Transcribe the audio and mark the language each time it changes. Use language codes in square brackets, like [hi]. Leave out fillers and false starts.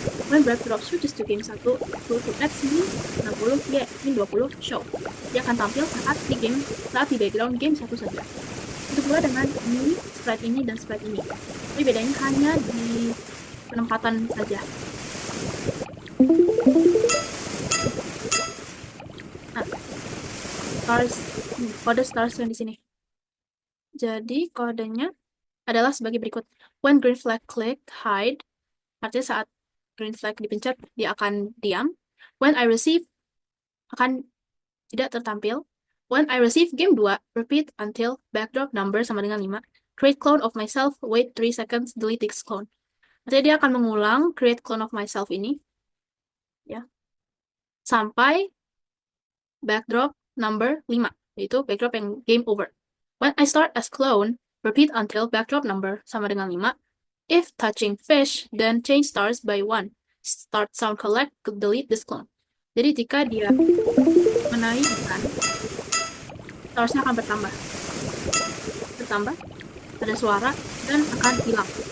[en] When backdrop switches to game 1, go to X min 60, Y min 20, show. [id] Dia akan tampil saat di background game 1 saja. Itu pula dengan ini, sprite ini, dan sprite ini. Tapi bedanya hanya di penempatan saja. Nah, kode stars yang di sini. Jadi kodenya adalah sebagai berikut. [en] When green flag click hide, [id] artinya saat green flag dipencet dia akan diam. [en] When I receive [id] akan tidak tertampil. [en] When I receive game 2, repeat until backdrop number [id] sama dengan [en] 5. Create clone of myself, wait 3 seconds, delete this clone. [id] Artinya dia akan mengulang [en] create clone of myself [id] ini ya sampai backdrop number 5, yaitu backdrop yang game over. [en] When I start as clone, repeat until backdrop number [id] sama dengan [en] 5. If touching fish, then change stars by 1. Start sound collect, delete this clone. [id] Jadi jika dia menaikkan, starsnya akan bertambah, ada suara, dan akan hilang.